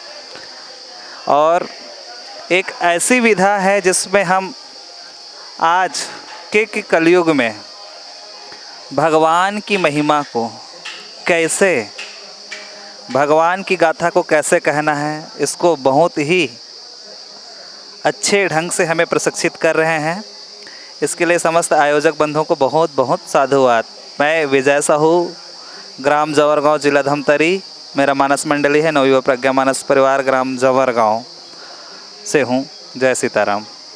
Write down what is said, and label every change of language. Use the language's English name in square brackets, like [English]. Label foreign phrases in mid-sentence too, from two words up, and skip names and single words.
[Hindi] और एक ऐसी विधा है जिसमें हम आज के कलयुग में भगवान की महिमा को कैसे, भगवान की गाथा को कैसे कहना है, इसको बहुत ही अच्छे ढंग से हमें प्रशिक्षित कर रहे हैं। इसके लिए समस्त आयोजक बंधुओं को बहुत बहुत साधुवाद। मैं विजय साहू, ग्राम जवरगांव, जिला धमतरी, मेरा मानस मंडली है नवयुवा प्रज्ञा मानस परिवार ग्राम जवरगांव से हूँ। जय सीताराम।